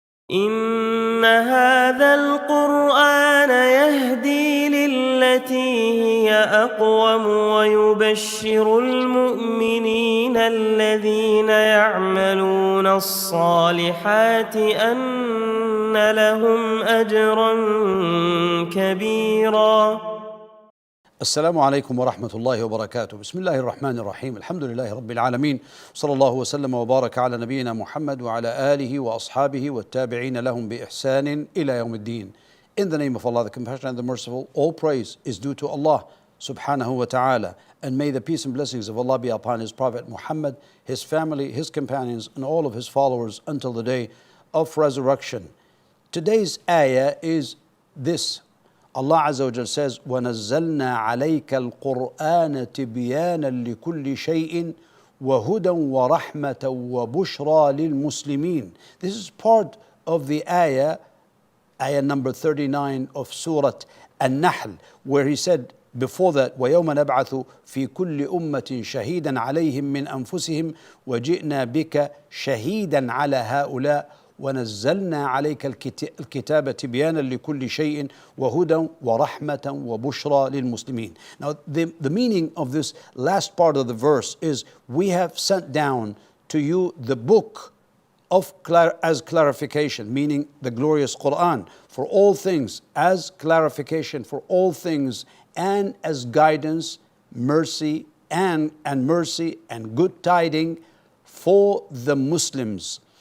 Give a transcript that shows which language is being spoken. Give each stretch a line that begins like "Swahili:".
Arabic: إن هذا القرآن يهدي للتي هي أقوم ويبشر المؤمنين الذين يعملون الصالحات أن لهم أجرا كبيرا. السلام عليكم ورحمة الله وبركاته. بسم الله الرحمن الرحيم. الحمد لله رب العالمين، صلى الله وسلم وبارك على نبينا محمد وعلى آله وأصحابه والتابعين لهم بإحسان إلى يوم الدين.
English: In the name of Allah, the Compassionate and the Merciful, all praise is due to Allah subhanahu wa ta'ala, and may the peace and blessings of Allah be upon His Prophet Muhammad, his family, his companions, and all of his followers until the day of resurrection. Today's ayah is this. Allah Azza wa Jal says,
Arabic: وَنَزَّلْنَا عَلَيْكَ الْقُرْآنَ تِبْيَانًا لِكُلِّ شَيْءٍ وَهُدًى وَرَحْمَةً وَبُشْرَى لِلْمُسْلِمِينَ.
English: This is part of the ayah number 39 of Surah An-Nahl, where he said before that,
Arabic: وَيَوْمَ نَبْعَثُ فِي كُلِّ أُمَّةٍ شَهِيدًا عَلَيْهِمْ مِنْ أَنفُسِهِمْ وَجِئْنَا بِكَ شَهِيدًا عَلَى هَؤُلَاءِ ونزلنا عليك الكتاب تبيانا لكل شيء وهدى ورحمة وبشرى للمسلمين.
English: Now the meaning of this last part of the verse is, we have sent down to you the book as clarification, meaning the glorious Quran, for all things, as clarification for all things, and as guidance, mercy and mercy and good tidings for the Muslims.